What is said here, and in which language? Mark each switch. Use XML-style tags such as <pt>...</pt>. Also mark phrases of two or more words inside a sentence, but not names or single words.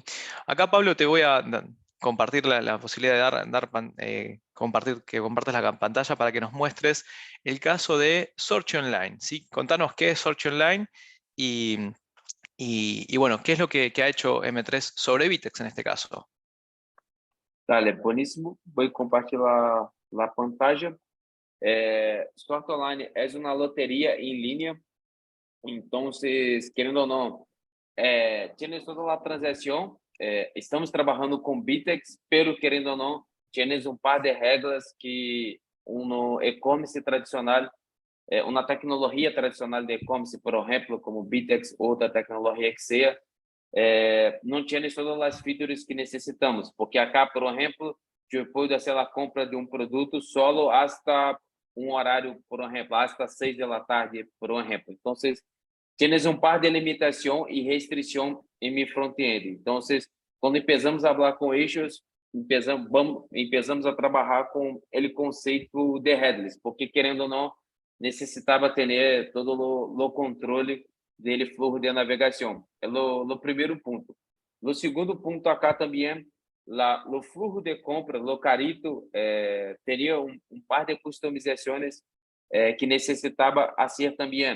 <es>Acá, Pablo, te voy a compartir la posibilidad de compartir, que compartas la pantalla para que nos muestres el caso de Search Online, ¿sí? Contanos qué es Search Online y bueno, qué es lo que ha hecho M3 sobre Vitex en este caso. Dale, buenísimo.</es> <pt>Vou compartilhar a pantalla. Sort Online é uma loteria em linha. Então, querendo ou não, tienes toda a transação. Estamos trabalhando com Bitex, pero querendo ou não, tienes um par de regras que no e-commerce tradicional uma tecnologia tradicional de e-commerce, por exemplo, como Bitex, outra tecnologia que seja, não tinha todas as features que necessitamos, porque acá, por exemplo, eu puedo fazer a compra de um produto</pt> <es>solo hasta</es> <pt>um horário, por exemplo, hasta 6 da tarde, por exemplo. Então, tienes um par de limitação e restrição em mi front-end. Então, quando começamos a falar com issues, começamos a trabalhar com o conceito de headless, porque, querendo ou não, necessitava ter todo o controle dele fluxo de navegação. É o primeiro ponto. O segundo ponto acá também, o fluxo de compra, o carito, teria um par de customizações que necessitava fazer também.</pt>